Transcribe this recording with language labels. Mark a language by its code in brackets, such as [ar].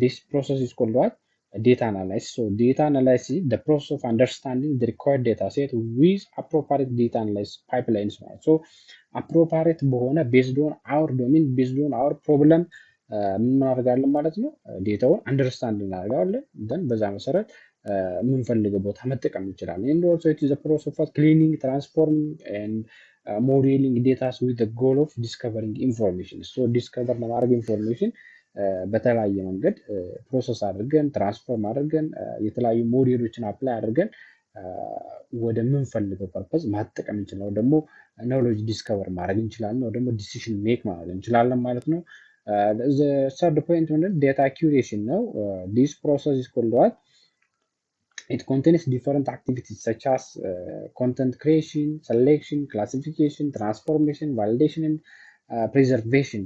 [en] ፕሮሰስ ኢዝ ኮልድ ዴታ አናላይሲስ። ሶ ዴታ አናላይሲስ the process of understanding the required data set with appropriate data analysis pipelines ማለት ሶ appropriate በሆነ based on our domain based on our problem ምን እናደርጋለን ማለት ነው? [am] ዴታውን አንደርስታንድ እናደርጋለን ደን በዛ መሰረት የምንፈልገው ቦታ መጠቀም እንችላለን። [en] and also it is a process of cleaning, transforming and modeling data with the goal of discovering information. [am] so discover ለማድረግ ኢንፎርሜሽን በተለያየ መንገድ ፕሮሰስ አድርገን ትራንስፎርም አድርገን የተለያዩ ሞዴሎችን አፕላይ አድርገን ወደ ምንፈልገው ፐርፐዝ ማጠቀም እንችላለን። ደግሞ ኖሌጅ ዲስከቨር ማድረግ እንችላለን፣ ወይ ደግሞ ዲሲሽን ሜክ ማድረግ እንችላለን ማለት ነው። ሰርድ ፖይንት ምንድን ዴታ አኪዩሬሽን ነው። ዲስ ፕሮሰስ ኢዝ ኮልድ ዋት [en] it contains different activities such as content creation, selection, classification, transformation, validation and preservation.